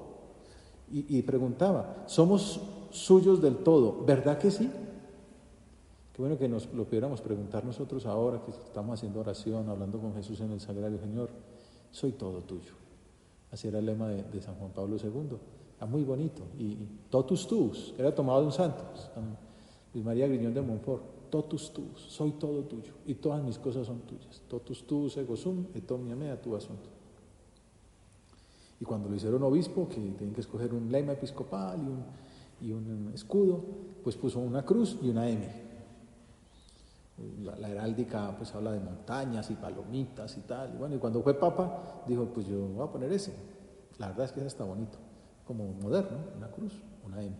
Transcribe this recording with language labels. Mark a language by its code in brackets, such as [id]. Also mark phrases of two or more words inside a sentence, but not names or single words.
[es] Y preguntaba, ¿somos suyos del todo? ¿Verdad que sí? Qué bueno que nos lo pudiéramos preguntar nosotros ahora que estamos haciendo oración, hablando con Jesús en el Sagrario. Señor, soy todo tuyo. Así era el lema de San Juan Pablo II. Era muy bonito. Y [la] totus tuus, [es] era tomado de un santo, San Luis María Griñón de Montfort. [la] Totus tuus, [es] soy todo tuyo y todas mis cosas son tuyas. [la] Totus tuus ego sum et omnia mea tua sunt. [es] Y cuando lo hicieron obispo, que tienen que escoger un lema episcopal y un escudo, pues puso una cruz y una M. La heráldica pues habla de montañas y palomitas y tal. Y bueno, y cuando fue papa, dijo, pues yo voy a poner ese. La verdad es que ese está bonito, como moderno, una cruz, una M.